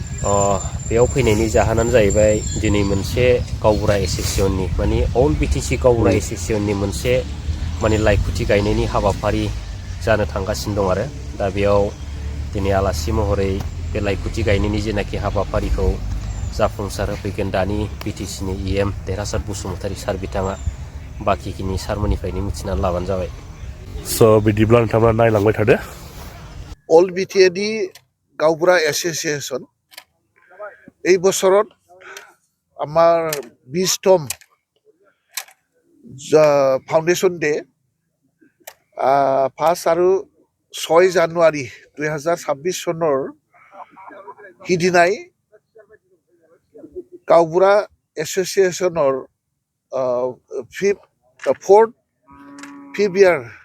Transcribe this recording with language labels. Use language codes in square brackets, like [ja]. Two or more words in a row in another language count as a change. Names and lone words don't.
[brx] बेयाव फैनायनि जाहोनानो जाहैबाय दिनै मोनसे गावबुरा एसोसिएसननि माने अल बिटिसि गावबुरा एसोसिएसननि मोनसे माने लाइखुथि गायनायनि हाबाफारि जानो थांगासिनो दं आरो दा बेयाव दिनै आलासि महरै बे लाइखुथि गायनायनि जेनाखि हाबाफारिखौ जाफुंसार होफैगोन दानि बिटिसिनि इएम देरहासार बसुमतारी सार बिथाङा बाखिखिनि सारमोननिफ्रायनो मिथिनानै लाबानो जाबाय। स' बिदिब्ला नोंथांमोना नायलांबाय थादो। [as] অল বিটিএডি গাঁওবুঢ়া এছ'চিয়েশ্যন এই বছৰত আমাৰ 20তম [en] foundation day [as] 5 আৰু 6 জানুৱাৰী 2026 চনৰ সিদিনাই গাঁওবুঢ়া এছ'চিয়েশ্যনৰ 4th ইয়াৰ